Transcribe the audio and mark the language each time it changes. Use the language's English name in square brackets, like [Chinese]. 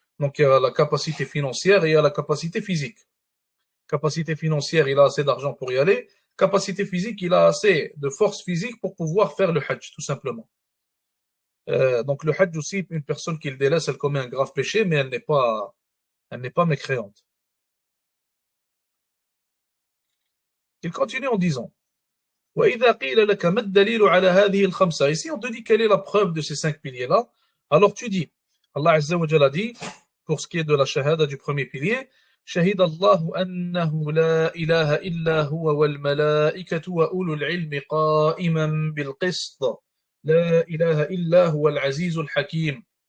[French] Donc, il y a la capacité financière et il y a la capacité physique. Capacité financière, il a assez d'argent pour y aller. Capacité physique, il a assez de force physique pour pouvoir faire le hajj, tout simplement. Donc, le hajj aussi, une personne qui le délaisse, elle commet un grave péché, mais elle n'est pas mécréante. Il continue en disant, [Arabic] وَإِذَا قِيلَ لَكَ مَا الدَّلِيلُ عَلَى هَذِهِ الْخَمْسَةِ. [French] Ici, on te dit quelle est la preuve de ces 5 piliers-là. Alors tu dis, Allah Azza wa Jalla dit, pour ce qui est de la shahada du premier pilier, [Arabic] شهد الله أنه لا إله إلا هو والملائكة وأولو العلم قائما بالقسط لا إله إلا هو العزيز الحكيم.